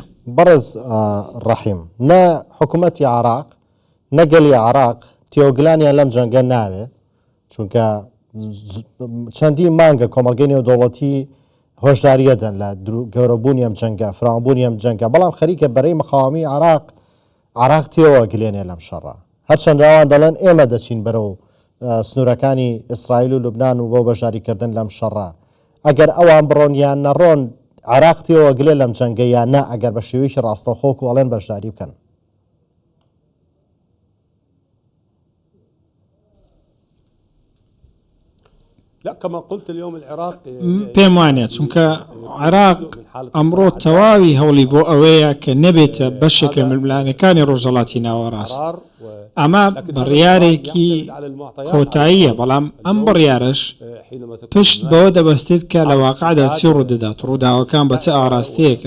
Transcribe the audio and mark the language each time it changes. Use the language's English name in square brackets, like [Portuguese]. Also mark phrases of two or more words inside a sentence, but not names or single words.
[Central Kurdish] بەڕێز ڕەحیم، نە حکوومەتی عراق نەگەلی عراق تێوەگلانیان لەم جەنگە ناوێت، چونکە چەندی مانگە کۆمەلگەی نێودەوڵەتی هۆشداریە دەن لە گەورەبوونی ئەم جەنگە، فراوانبوونی ئەم جەنگە، بەڵام خەریکە بەرەی مقاومەی عراق تێوە گلێنێ لەم شەڕە. هەرچەندە ئەوان دەڵێن ئێمە دەچین بەرەو سنوورەکانی ئیسرائیل و لوبناان و بۆ بەشداریکردن لەم شەڕە. ئەگەر ئەوان بڕۆن یان نەڕۆن عراق تێوە گلێ لەم جەنگە یان نە، ئەگەر بە شێوەیەکی ڕاستەوخۆک و ئەڵێن بەشداری بکەن. [Arabic] لا كما قلت اليوم العراق [Central Kurdish] پێم وانێ چونکە عراق ئەمڕۆ تەواوی هەوڵی بۆ ئەوەیە کە نەبێتە بەشێک لە ململانەکانی ڕۆژهەڵاتی ناوەڕاست. ئەمە بڕیارێکی کۆتاییە، بەڵام ئەم بڕیارش پشت بەوە دەبەستێت کە لە واقعدا چی ڕوودەدات، ڕووداوەکان بە چه ئاراستەیەکن.